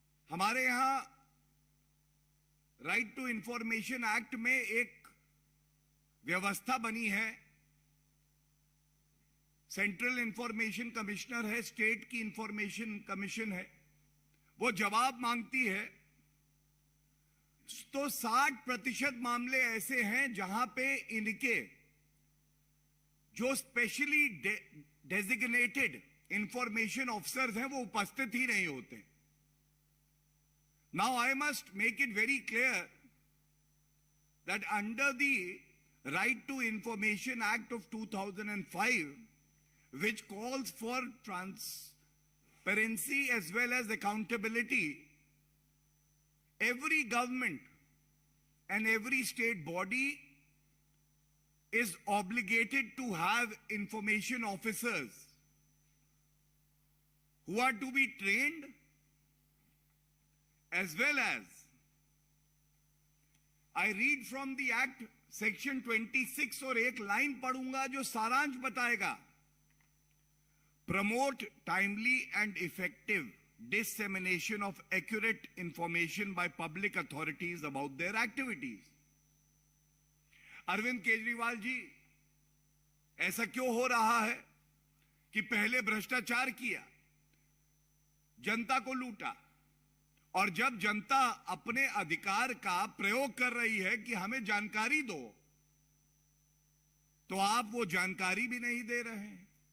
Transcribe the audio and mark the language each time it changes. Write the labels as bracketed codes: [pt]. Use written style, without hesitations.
[hi] हमारे यहां right to information act में एक व्यवस्था बनी है, सेंट्रल इंफॉर्मेशन कमिश्नर है, स्टेट की इंफॉर्मेशन कमीशन है, वो जवाब मांगती है तो 60% मामले ऐसे हैं जहां पे इनके जो स्पेशली डेजिग्नेटेड इंफॉर्मेशन ऑफिसर्स हैं वो उपस्थित ही नहीं होते। [en] now I must make it very clear that under the right to information act of 2005 which calls for transparency as well as accountability, every government and every state body is obligated to have information officers who are to be trained, as well as I read from the Act Section 26 [hi] और एक line पढ़ूंगा जो सारांश बताएगा. [en] Promote timely and effective dissemination of accurate information by public authorities about their activities. [hi] Arvind Kejriwal ji, ऐसा क्यों हो रहा है कि पहले भ्रष्टाचार किया, जनता को लूटा, और जब जनता अपने अधिकार का प्रयोग कर रही है कि हमें जानकारी दो, तो आप वो जानकारी भी नहीं दे रहे हैं.